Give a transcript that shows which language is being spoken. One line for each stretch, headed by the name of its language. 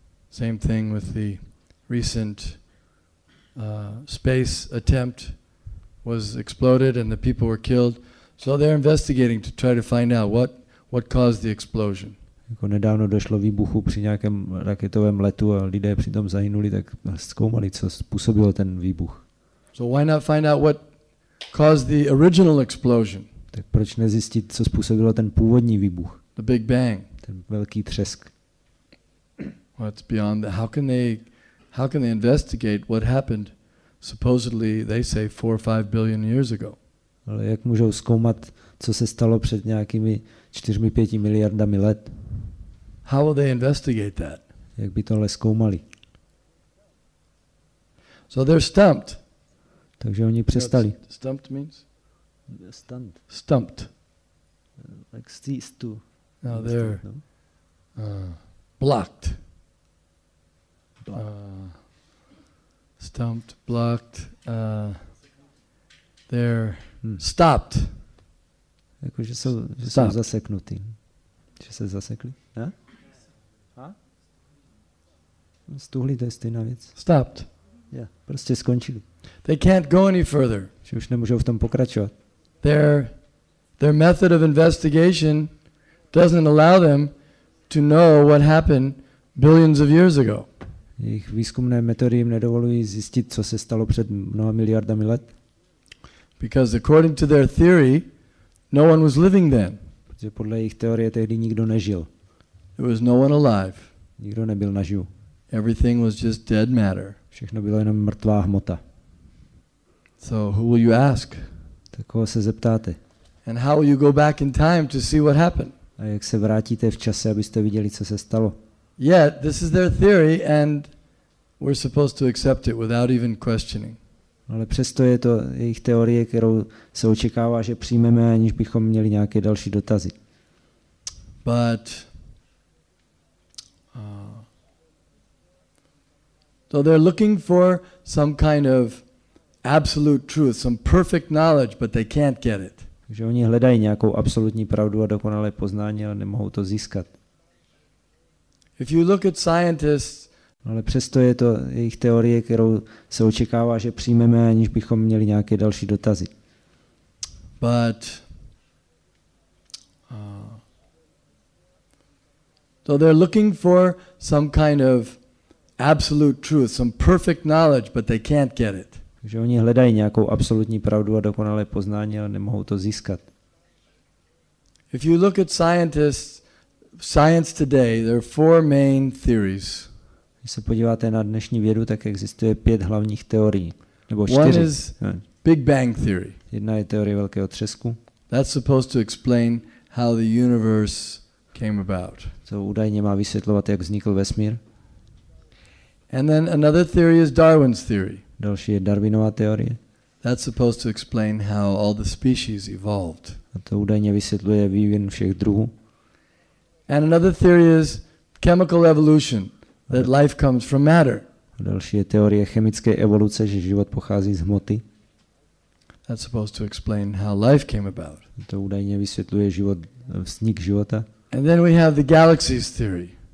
English: Same thing with the recent space attempt was exploded and the people were killed. So they're investigating to try to find out what caused the explosion.
Czech: Jako nedávno došlo výbuchu při nějakém raketovém letu a lidé přitom zahynuli, tak zkoumali, co způsobilo ten výbuch.
English: So why not find out what caused the original explosion?
Czech: Tak proč nezjistit, co způsobilo ten původní výbuch?
English: The Big Bang.
Czech: Ten velký třesk.
English: Well, it's beyond that. How can they investigate what happened supposedly, they say, 4 or 5 billion years ago?
Czech: Ale jak můžou zkoumat, co se stalo před nějakými 4-5 miliardami let?
English: How will they investigate that?
Czech: Jak by tohle zkoumali?
English: So they're stumped.
Czech: Takže oni přestali.
English: Stumped means? Stunned. Stumped. Like ceased to. Now they're blocked. Stumped, blocked. They're stopped.
Czech: Jako, že jsou zaseknutí. Že se zasekli? Stuhlí, to je stejná věc.
English: Stopped.
Czech: Yeah, prostě skončili.
English: They can't go any further.
Czech: Že už nemůžou v tom pokračovat.
English: Their method of investigation doesn't allow them to know what happened billions of years ago.
Czech: Jejich výzkumné metody jim nedovolují zjistit, co se stalo před mnoha miliardami let.
English: Because according to their theory, no one was living then.
Czech: Protože podle jejich teorie tehdy nikdo nežil.
English: There was no one alive.
Czech: Nikdo nebyl naživu.
English: Everything was just dead matter.
Czech: Všechno bylo jenom mrtvá hmota.
English: So who will you ask?
Czech: Tak koho se zeptáte?
English: And how will you go back in time to see what happened?
Czech: A jak se vrátíte v čase, abyste viděli, co se stalo?
English: Yet this is their theory and we're supposed to accept it without even questioning.
Czech: Ale přesto je to jejich teorie, kterou se očekává, že přijmeme, aniž bychom měli nějaké další dotazy.
English: But so they're looking for some kind of absolute truth, some perfect knowledge, but they can't get it.
Czech: Takže oni hledají nějakou absolutní pravdu a dokonalé poznání, ale nemohou to získat.
English: If you look at scientists,
Czech: ale přesto je to jejich teorie, kterou se očekává, že přijmeme, aniž bychom měli nějaké další dotazy.
English: But so they're looking for some kind of absolute truth, some perfect knowledge, but they can't get it.
Czech: Takže oni hledají nějakou absolutní pravdu a dokonalé poznání, ale nemohou to získat.
English: If you look at science today, there are 4 main theories.
Czech: Když se podíváte na dnešní vědu, tak existuje 5 hlavních teorií. Nebo 4.
English: One is Big Bang theory.
Czech: Jedna je teorie velkého třesku.
English: That's supposed to explain how the universe came about.
Czech: To údajně má vysvětlovat, jak vznikl vesmír.
English: And then another theory is Darwin's theory.
Czech: Další je Darwinova teorie.
English: That's supposed to explain how all the species evolved.
Czech: A to údajně vysvětluje vývin všech druhů.
English: And another theory is chemical evolution, that life comes from matter.
Czech: A další je teorie chemické evoluce, že život pochází z hmoty.
English: That's supposed to explain how life came about.
Czech: To údajně vysvětluje vznik života.
English: And then we have the galaxies theory.